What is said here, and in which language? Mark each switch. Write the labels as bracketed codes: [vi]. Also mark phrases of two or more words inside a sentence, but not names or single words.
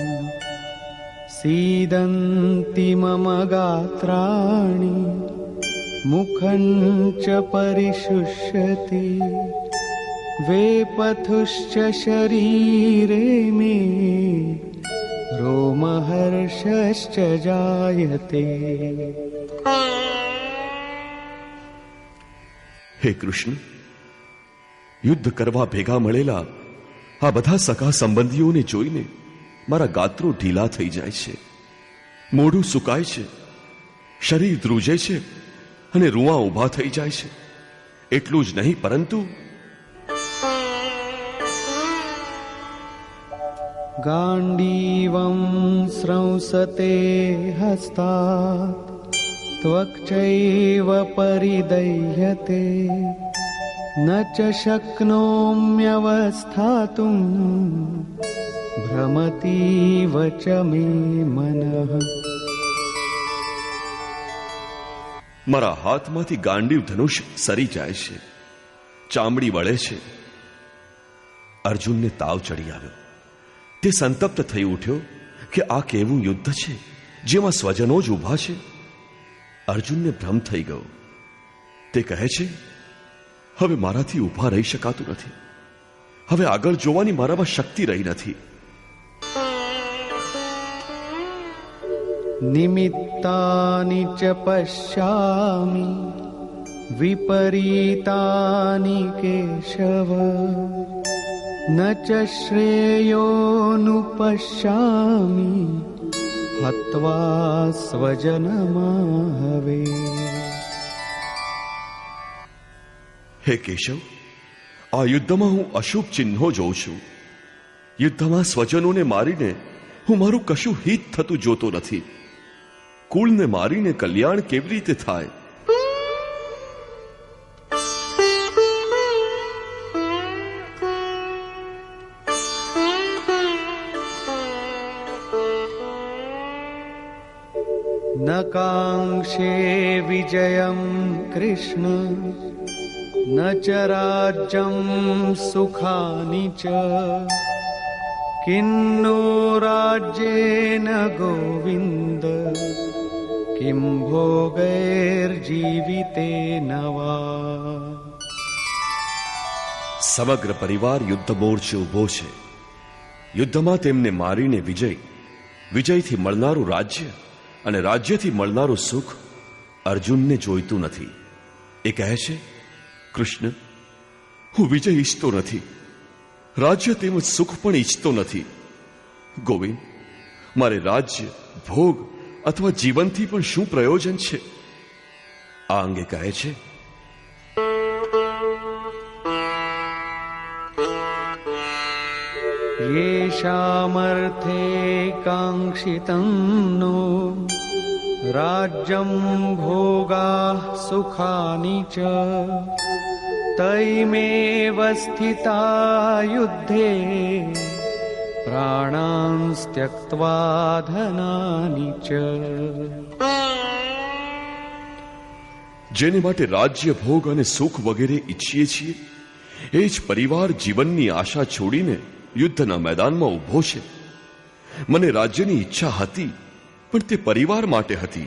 [sa] सीदन्ति मम गात्राणि मुखं च परिशुष्यति वेपथुश्च शरीरे मे रोमहर्षश्च जायते. [gu] હે કૃષ્ણ, યુદ્ધ કરવા ભેગા મળેલા આ બધા સખા સંબંધીઓને જોઈને મારા ગાત્રો ઢીલા થઈ જાય છે, મોઢું સુકાય છે, શરીર ધ્રુજે છે અને રૂઆ ઊભા થઈ જાય છે. એટલું જ નહીં, પરંતુ [sa] गाण्डीवं स्रंसते हस्तात् त्वक्चैव परिदह्यते न च शक्नोम्यवस्थातुं भ्रमतीव च मे मनः. [gu] મારા હાથમાંથી ગાંડીવ ધનુષ સરી જાય છે, ચામડી વળે છે. અર્જુનને તાવ ચડી આવ્યો. તે સંતપ્ત થઈ ઉઠ્યો કે આ કેવું યુદ્ધ છે જેમાં સ્વજનો જ ઊભા છે. અર્જુનને ભ્રમ થઈ ગયો. તે કહે છે, હવે મારાથી ઊભા રહી શકાતું નથી, હવે આગળ જોવાની મારામાં શક્તિ રહી નથી. [sa] निमित्तानि च पश्यामि विपरीतानि केशव न च श्रेयोनुपश्यामि हत्वा स्वजनमाहवे. [gu] હે કેશવ, આ યુદ્ધમાં હું અશુભ ચિહ્નો જોઉં છું. યુદ્ધમાં સ્વજનોને મારીને હું મારું કશું હિત થતું જોતો નથી. કુળને મારીને કલ્યાણ કેવી રીતે થાય? [sa] न काङ्क्षे विजयं कृष्ण न च राज्यं सुखानि च किन्नो राज्येन गोविन्द किं भोगैर्जीवितेन वा. [gu] સમગ્ર પરિવાર યુદ્ધ મોરચે ઉભો છે. યુદ્ધમાં તેમને મારીને વિજય, વિજયથી મળનારું રાજ્ય અને રાજ્યથી મળનારું સુખ અર્જુનને જોઈતું નથી. એ કહે છે, કૃષ્ણ, હું વિજય ઈચ્છતો નથી, રાજ્ય તેમજ સુખ પણ ઈચ્છતો નથી. ગોવિંદ, મારે રાજ્ય, ભોગ અથવા જીવનથી પણ શું પ્રયોજન છે? આ અંગે કહે છે, [sa] येषामर्थे काङ्क्षितं नो राज्यं भोगाः सुखानि च तैमेव स्थिता युद्धे प्राणान् त्यक्त्वा धनानि च. [gu] જેને માટે રાજ્ય, ભોગ અને સુખ વગેરે ઈચ્છીએ છીએ એ જ પરિવાર જીવનની આશા છોડીને યુદ્ધના મેદાનમાં ઊભો છે. મને રાજ્યની ઈચ્છા હતી, પણ તે પરિવાર માટે હતી.